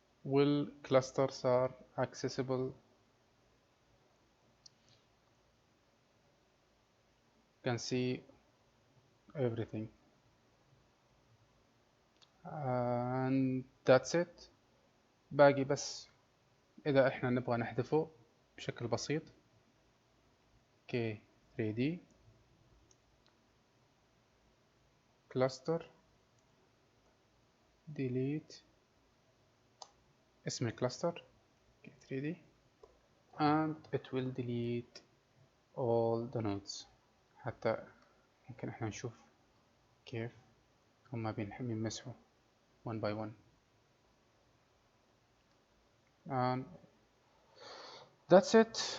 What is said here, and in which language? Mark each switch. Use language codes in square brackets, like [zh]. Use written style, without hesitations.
[ar] والكلاستر صار accessible. [en] can see everything and that's it. [ar] باقي بس إذا إحنا نبغى نحذفه بشكل بسيط K3D cluster delete اسم الكلاستر K3D [en] and it will delete all the nodes. [ar] حتى ممكن إحنا نشوف كيف هما بينمسحوا [en] one by one and that's it.